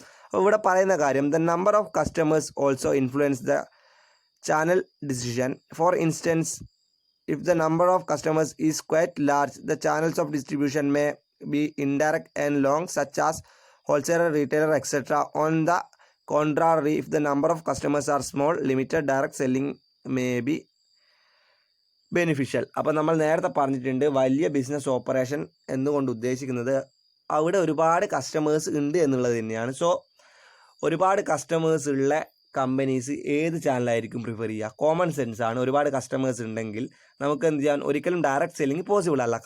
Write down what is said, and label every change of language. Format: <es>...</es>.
<ml>അപ്പോൾ ഇവിടെ പറയുന്ന കാര്യം,</ml> <en>The number of customers also influence the channel decision. For instance, if the number of customers is quite large, the channels of distribution may be indirect and long, such as wholesaler, retailer, etc. On the contrary, if the number of customers are small, limited, direct selling may be beneficial.</en> <ml>അപ്പോൾ നമ്മൾ നേരത്തെ പറഞ്ഞിട്ടുണ്ട്, വലിയ business operation എന്നുകൊണ്ട് ഉദ്ദേശിക്കുന്നത് അവിടെ ഒരുപാട് customers ഉണ്ട് എന്നുള്ളത് തന്നെയാണ്. സോ ഒരുപാട് കസ്റ്റമേഴ്സ് ഉള്ള കമ്പനീസ് ഏത് ചാനലായിരിക്കും പ്രിഫർ ചെയ്യുക? കോമൺ സെൻസ് ആണ്. ഒരുപാട് കസ്റ്റമേഴ്സ് ഉണ്ടെങ്കിൽ നമുക്ക് എന്ത് ചെയ്യാൻ? ഒരിക്കലും ഡയറക്റ്റ് സെല്ലിംഗ് പോസിബിൾ അല്ല.</ml>